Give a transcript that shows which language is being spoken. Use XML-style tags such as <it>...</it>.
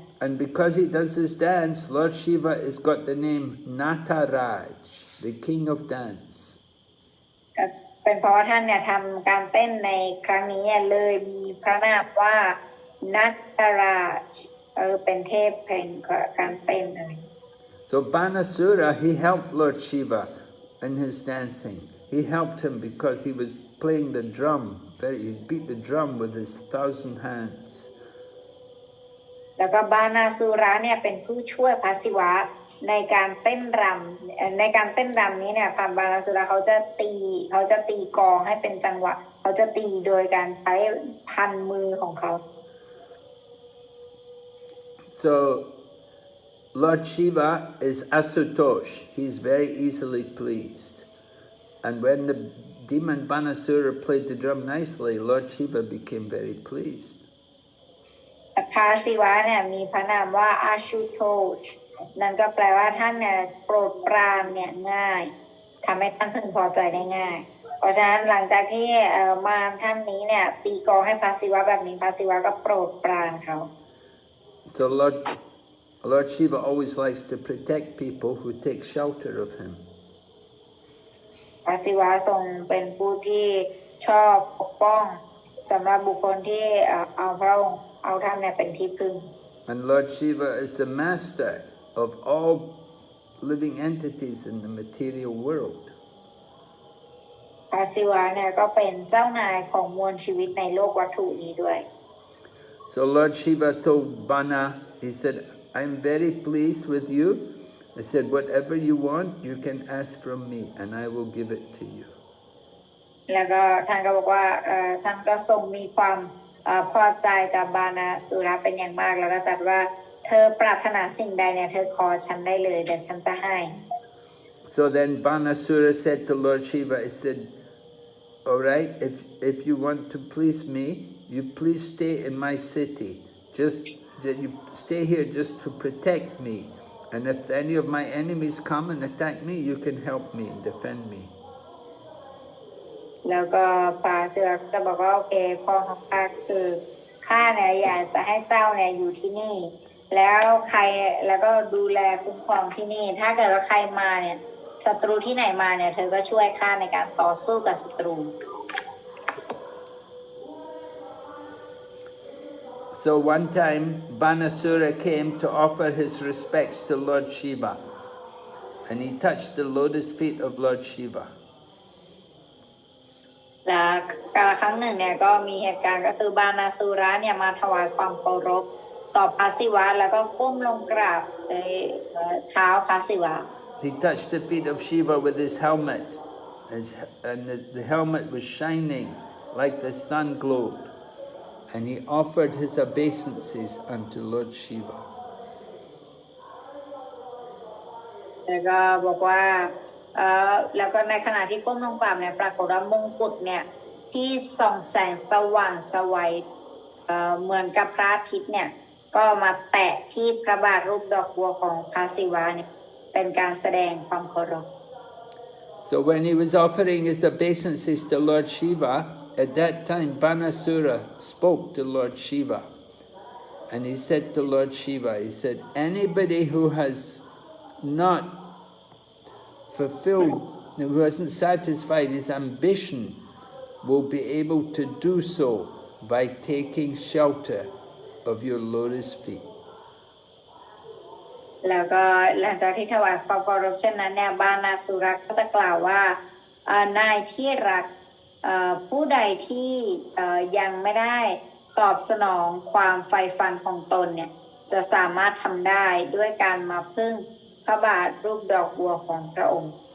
<en>And because he does this dance, Lord Shiva has got the name Nataraj, the king of dance.</en> <th>เป็นเพราะว่าท่านเนี่ยทำการเต้นในครั้งนี้เนี่ยเลยมีพระนามว่านัตราชเป็นเทพแห่งการเต้นอะไร</th> <en>So Banasura, he helped Lord Shiva in his dancing. He helped him because he was playing the drum. He beat the drum with his 1,000 hands.</en> <th>แล้วก็บานาสุระเนี่ยเป็นผู้ช่วยพระศิวะในการเต้นรำนี้เนี่ยพระบานาสุระเขาจะตีกลองให้เป็นจังหวะเขาจะตีโดยการใช้พันมือของเขา</th> <en>So Lord Shiva is Asutosh. He's very easily pleased. And when the demon Banasura played the drum nicely, Lord Shiva became very pleased.</en> <th>พระศิวะเนี่ยมีพระนามว่าอาชุโทชนั่นก็แปลว่าท่านเนี่ยโปรดปรานเนี่ยง่ายทำให้ท่านพึงพอใจได้ง่ายเพราะฉะนั้นหลังจากที่มารท่านนี้เนี่ยตีกลองให้พระศิวะแบบนี้พระศิวะก็โปรดปรานเขา</th> <en>So Lord Shiva always likes to protect people who take shelter of him.</en> <th>พระศิวะทรงเป็นผู้ที่ชอบปกป้องสำหรับบุคคลที่เอาพระองค์เอาท่านเนี่ยเป็นที่พึ่ง</th> <en>And Lord Shiva is the master of all living entities in the material world.</en> <th>พระศิวะเนี่ยก็เป็นเจ้านายของมวลชีวิตในโลกวัตถุนี้ด้วย</th> <en>So Lord Shiva told Bana, he said, I'm very pleased with you. He said, whatever you want, you can ask from me, and I will give it to you.</en> <th>แล้วก็ท่านก็บอกว่าท่านก็ทรงมีความพอใจกับบานาสุระเป็นอย่างมากแล้วก็ตรัสว่าเธอปรารถนาสิ่งใดเนี่ยเธอขอฉันได้เลยเดี๋ยวฉันจะให้</th> <en>So then Banasura said to Lord Shiva, he said, all right, if you want to please me, you please stay in my city. You stay here just to protect me. And if any of my enemies come and attack me, you can help me and defend me.</en> <th>แล้วก็พระศิวะก็บอกว่าโอเคพ่อของข้าคือข้าเนี่ยอยากจะให้เจ้าเนี่ยอยู่ที่นี่ แล้วใครแล้วก็ดูแลคุ้มครองที่นี่ถ้าเกิดว่าใครมาเนี่ยศัตรูที่ไหนมาเนี่ยเธอก็ช่วยข้าในการต่อสู้กับศัตรู</th> <en>So one time Banasura came to offer his respects to Lord Shiva, and he touched the lotus feet of Lord Shiva.</en> <th>และการครั้งหนึ่งเนี่ยก็มีเหตุการณ์ก็คือบานาสุระเนี่ยมาถวายความเคารพต่อพระศิวะแล้วก็ก้มลงกราบในเท้าพระศิวะ</th> <en>He touched the feet of Shiva with his helmet, and the helmet was shining like the sun globe, and he offered his obeisances unto Lord Shiva.</en> <th>แล้วก็บอกว่าแล้วก็ในขณะที่ก้มลงกราบเนี่ยปรากฏว่ามงกุฎเนี่ยที่ส่องแสงสว่างสวัยเหมือนกับพระอาทิตย์เนี่ยก็มาแตะที่พระบาทรูปดอกบัวของพระศิวะเนี่ยเป็นการแสดงความเคารพ</th> <en>So when he was offering his obeisances to Lord Shiva, at that time Banasura spoke to Lord Shiva, and he said to Lord Shiva, he said, anybody who has not fulfilled, who hasn't satisfied his ambition, will be able to do so by taking shelter of your lotus feet.</en> <th>แล้วก็หลังจากที่ถวายความเคารพเช่นนั้นเนี่ยบานาสุรักก็จะกล่าวว่านายที่รักผู้ใดที่ยังไม่ได้ตอบสนองความใฝ่ฝันของตนเนี่ยจะสามารถทำได้ด้วยการมาพึ่งพระบาทรูปดอกบัวของพระองค์</th>